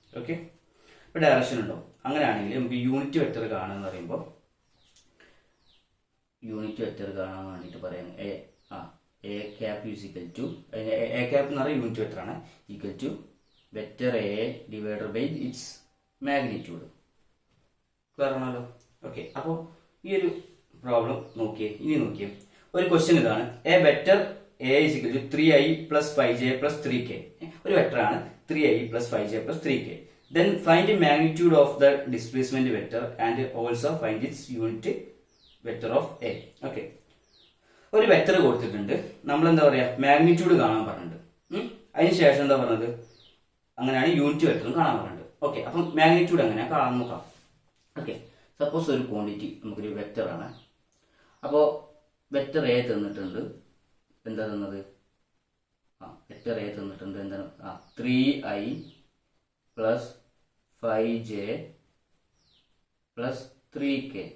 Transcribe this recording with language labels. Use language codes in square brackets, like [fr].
[ml] Okay, ഇപ്പൊ direction ഉണ്ടോ, അങ്ങനെയാണെങ്കിൽ നമുക്ക് യൂണിറ്റ് വെക്ടർ കാണാന്ന് പറയുമ്പോൾ യൂണിറ്റ് വെക്ടർ കാണാൻ വേണ്ടിയിട്ട് പറയുന്നത് A cap is equal to, A cap എന്ന് പറയുന്നത് യൂണിറ്റ് വെക്ടർ ആണ്, equal to vector A divided by it's magnitude. Clear ആണല്ലോ. ഓക്കെ, അപ്പോൾ ഈ ഒരു പ്രോബ്ലം നോക്കിയേ. ഇനി നോക്കിയേ, ഒരു ക്വസ്റ്റ്യൻ ഇതാണ്, A vector A is equal to 3i plus 5j plus 3k. ഒരു വെക്ടർ ആണ് [en] 3i plus 5j plus 3k. Then find the magnitude of the displacement vector and also find its unit vector of a. [ml] Okay, ഒരു vector കൊടുത്തിട്ടുണ്ട്, നമ്മൾ എന്താ പറയാ magnitude കാണാൻ പറഞ്ഞിട്ടുണ്ട്. അതിനുശേഷം എന്താ പറഞ്ഞത്, അങ്ങനെയാണ് യൂണിറ്റ് വെക്ടറും കാണാൻ പറഞ്ഞിട്ടുണ്ട്. ഓക്കെ, അപ്പം മാഗ്നിറ്റ്യൂഡ് എങ്ങനെയാ കാണാൻ നോക്കാം. ഓക്കെ, സപ്പോസ് ഒരു ക്വാണ്ടിറ്റി നമുക്കൊരു വെക്ടർ ആണ്. അപ്പോൾ വെക്ടർ എ തന്നിട്ടുണ്ട്, എന്താ തന്നത്, വെക്ടർ എ തന്നിട്ടുണ്ട് എന്താണ് 3i plus 5j plus 3k.